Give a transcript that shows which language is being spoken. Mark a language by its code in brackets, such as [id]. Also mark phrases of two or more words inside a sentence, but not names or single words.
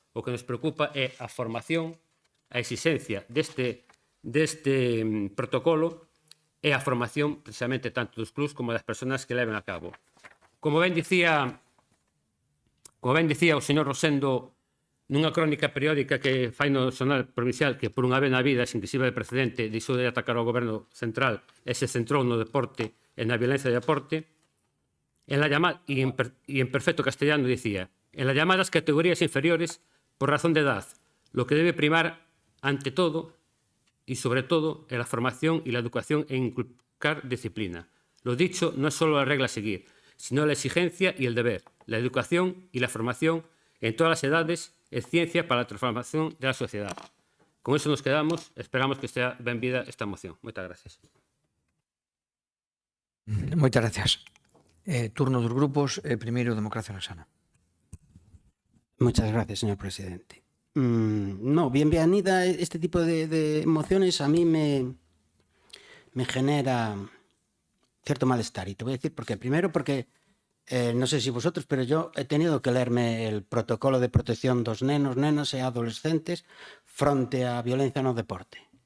[gl] O que nos preocupa é a formación, a exigencia deste protocolo e a formación precisamente tanto dos clubs como das persoas que leven a cabo. Como ben dicía o señor Rosendo nunha crónica periódica que fai no Xornal Provincial que por unha vez na vida, sin que sirva de precedente, deixou de atacar ao goberno central e se centrou no deporte e na violencia de deporte, [es] y en perfecto castellano decía: en las llamadas categorías inferiores, por razón de edad, lo que debe primar ante todo y sobre todo es la formación y la educación e inculcar disciplina. Lo dicho no es solo la regla a seguir, sino la exigencia y el deber. La educación y la formación en todas las edades es ciencia para la transformación de la sociedad. Con eso nos quedamos. [gl] Esperamos que estea ben vida esta moción. Moitas gracias. Moitas gracias. Turno dos grupos. Primeiro, Democracia Sana. [es] Muchas gracias, señor presidente. No, bienvenida este tipo de emociones. A mí me genera cierto malestar. Y te voy a decir por qué. Primero porque, no sé si vosotros, pero yo he tenido que leerme el protocolo de protección dos nenos, nenas e adolescentes fronte a violencia no deporte.